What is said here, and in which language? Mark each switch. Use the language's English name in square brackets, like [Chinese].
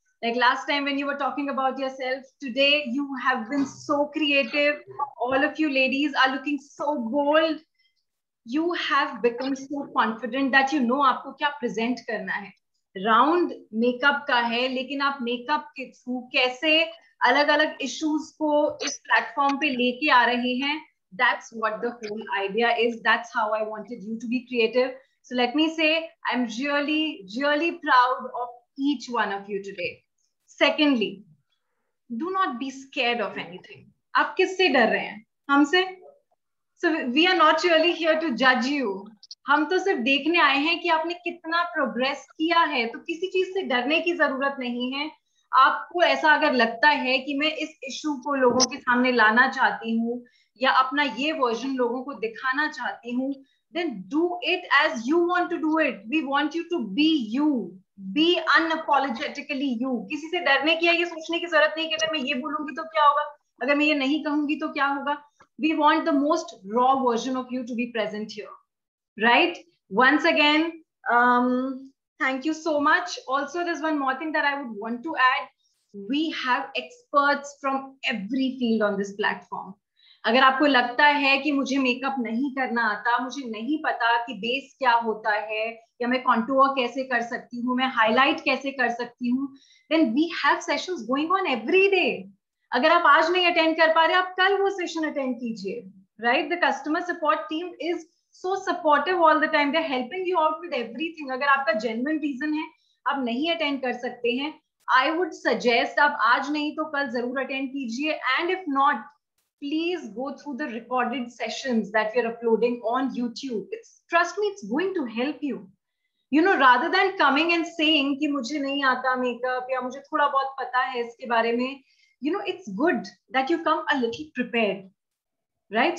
[English] Like last time when you were talking about yourself, today you have been so creative. All of you ladies are looking so bold. You have become so confident that you know [Hindi] आपको क्या present करना है. Round makeup का है, लेकिन आप makeup के through कैसे अलग अलग issues को इस platform पे लेके आ रहे हैं. [English] That's what the whole idea is. That's how I wanted you to be creative. So let me say, I'm really, really proud of each one of you today. Secondly, do not be scared of anything. [Hindi] आप किससे डर रहे हैं? हमसे? [English] So we are not really here to judge you. [Hindi] हम तो सिर्फ देखने आए हैं कि आपने कितना प्रोग्रेस किया है. तो किसी चीज से डरने की जरूरत नहीं है. आपको ऐसा अगर लगता है कि मैं इस इशू को लोगों के सामने लाना चाहती हूँ या अपना ये वर्जन लोगों को दिखाना चाहती हूँ, [English] then do it as you want to do it. We want you to be you. Be unapologetically you. [Hindi] किसी से डरने की या ये सोचने की जरूरत नहीं कि अगर मैं ये बोलूंगी तो क्या होगा, अगर मैं ये नहीं कहूंगी तो क्या होगा. [English] We want the most raw version of you to be present here, right? Once again, thank you so much. Also, there's one more thing that I would want to add. We have experts from every field on this platform. [Hindi] अगर आपको लगता है कि मुझे makeup नहीं करना आता, मुझे नहीं पता कि बेस क्या होता है, या मैं कॉन्टूर कैसे कर सकती हूँ, मैं हाईलाइट कैसे कर सकती हूँ, [English] then we have sessions going on every day. [Hindi] अगर आप आज नहीं अटेंड कर पा रहे, आप कल वो सेशन अटेंड कीजिए, right? [English] The customer support team is so supportive all the time. They're helping you out with everything. [Hindi] अगर आपका genuine reason है, आप नहीं अटेंड कर सकते हैं, [English] I would suggest [Hindi] आप आज नहीं तो कल जरूर अटेंड कीजिए. [English] And if not, please go through the recorded sessions that we're uploading on YouTube. Trust me, it's going to help you. You know, rather than coming and saying [Hindi] कि मुझे नहीं आता makeup या मुझे थोड़ा बहुत पता है इसके बारे में, [English] you know, it's good that you come a little prepared, right?